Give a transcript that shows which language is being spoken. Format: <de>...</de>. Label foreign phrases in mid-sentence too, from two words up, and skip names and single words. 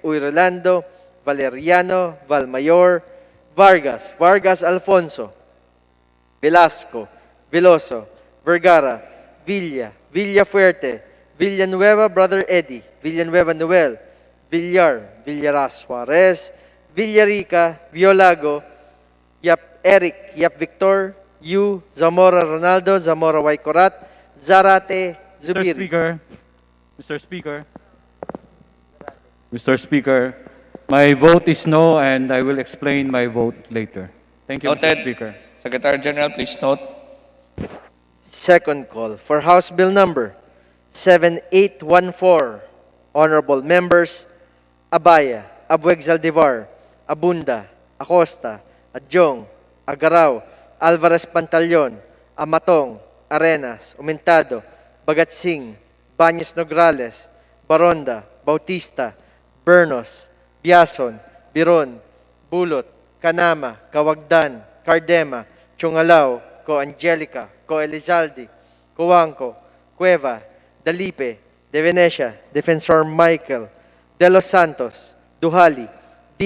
<en>Uy Rolando, Valeriano, Valmayor, Vargas, Vargas Alfonso, Velasco, Veloso, Vergara, Villa, Villafuerte, Villanueva Brother Eddie, Villanueva Noel, Villar, Villaras Suarez, Villarica, Violago, Yap Eric, Yap Victor, Yu, Zamora Ronaldo, Zamora Waycorat, Zarate, Zubiri. Mr. Speaker, my vote is no, and I will explain my vote later. Thank you, Noted. Mr. Speaker. Secretary General, please note. Second call for House Bill number 7814. Honorable members Abaya, Abueg Zaldivar, Abunda, Acosta, Adjong, Agaraw, Alvarez Pantaleon, Amatong, Arenas, Umentado, Bagatsing, Baños Nograles, Baronda, Bautista, Bernos, Biason, Biron, Bulot, Kanama, Kawagdan, Cardema, Chungalaw, Ko Angelica, Ko Elizalde, Coangco, Cueva, Dalipe, De Venecia, Defensor Michael, De Los Santos, Duhali, D.</en>